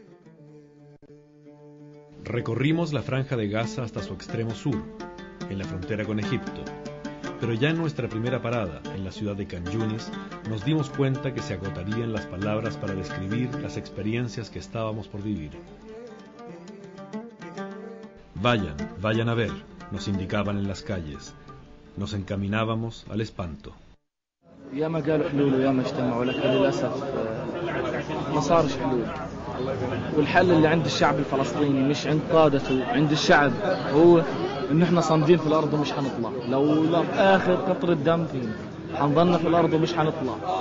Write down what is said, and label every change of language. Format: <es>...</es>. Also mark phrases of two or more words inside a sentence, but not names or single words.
<es>Recorrimos la Franja de Gaza hasta su extremo sur, en la frontera con Egipto, pero ya en nuestra primera parada, en la ciudad de Khan Yunis, nos dimos cuenta que se agotarían las palabras para describir las experiencias que estábamos por vivir. Vayan a ver, nos indicaban en las calles. Nos encaminábamos al espanto.</es> <ar>ياما قالوا حلول وياما اجتمعوا لكن للأسف ما صارش حلول. والحل اللي عند الشعب الفلسطيني مش عند قادته، عند الشعب، هو إن إحنا صامدين في الأرض ومش هنطلع. لو آخر قطرة دم فينا هنضلنا في الأرض ومش هنطلع.</ar>